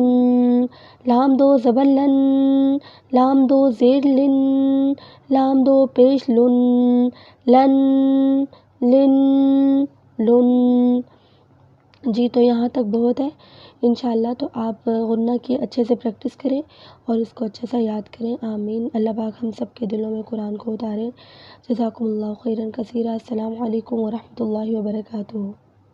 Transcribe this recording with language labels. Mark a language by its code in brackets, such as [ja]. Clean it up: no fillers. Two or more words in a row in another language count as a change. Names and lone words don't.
[ur] لام دو زبر لن، لام دو زیر لن، لام دو پیش لن، لن لن لن۔ جی تو یہاں تک بہت ہے انشاءاللہ۔ تو آپ غنہ کی اچھے سے پریکٹس کریں اور اس کو اچھے سے یاد کریں۔ آمین۔ اللہ پاک ہم سب کے دلوں میں قرآن کو اتارے۔ [ar] جزاکم اللہ خیرا کثیرا۔ السلام علیکم ورحمۃ اللہ وبرکاتہ۔